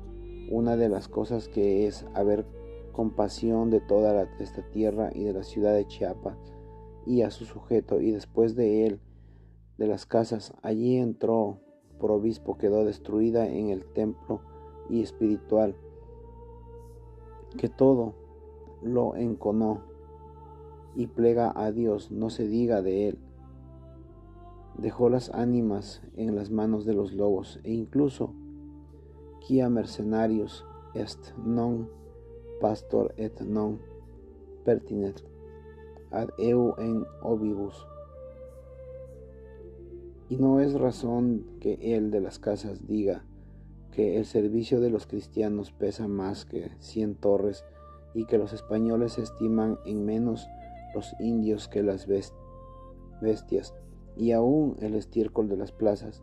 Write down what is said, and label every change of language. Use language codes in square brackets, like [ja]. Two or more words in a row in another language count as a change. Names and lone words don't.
[es] Una de las cosas que es haber compasión de toda esta tierra y de la ciudad de Chiapas y a su sujeto, y después de él, de las Casas, allí entró por obispo, quedó destruida en el templo y espiritual, que todo lo enconó y plega a Dios, no se diga de él. Dejó las ánimas en las manos de los lobos, e incluso [la] quia mercenarios est non pastor et non pertinet ad eu en ovibus. [es] Y no es razón que el de las Casas diga que el servicio de los cristianos pesa más que 100 torres y que los españoles estiman en menos los indios que las bestias y aún el estiércol de las plazas.